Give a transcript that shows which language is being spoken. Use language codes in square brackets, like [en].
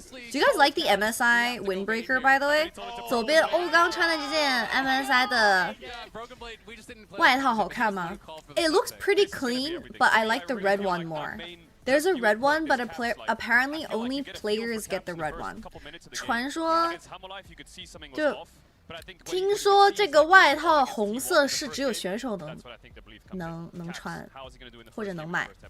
[en] Do you guys like the MSI windbreaker, by the way? [zh] 左边欧刚穿的这件 MSI 的外套好看吗？ [en] It looks pretty clean, but I like the red one more. There's a red one, but apparently only players get the red one. [zh] 传说就听说这个外套红色是只有选手能穿或者能买。